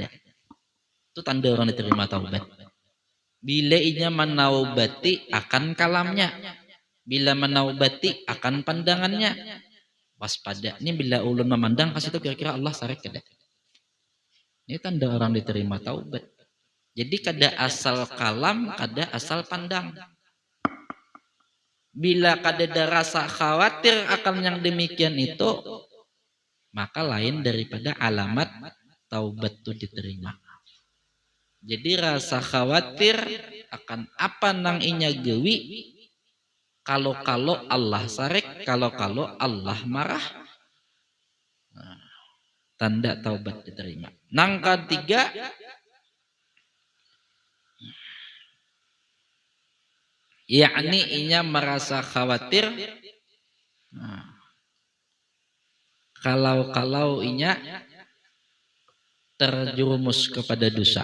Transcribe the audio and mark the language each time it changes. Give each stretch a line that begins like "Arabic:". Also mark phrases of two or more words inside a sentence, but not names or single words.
Banjar: Itu tanda orang diterima taubat. Bila inya menaubati akan kalamnya, bila menaubati akan pandangannya, waspada. Ini bila ulun memandang kasih itu kira-kira Allah sarik kada. Ini tanda orang diterima taubat. Jadi kada asal kalam, kada asal pandang.
Indonesian: Bila kada ada rasa khawatir akan yang demikian itu, maka lain daripada alamat taubat itu diterima.
Banjar: Jadi rasa khawatir akan apa nang inya gewi, kalau Allah sarik, kalau Allah marah, nah, tanda taubat diterima.
Indonesian: Nang ketiga, yakni inya merasa khawatir, nah, kalau inya terjerumus kepada dosa.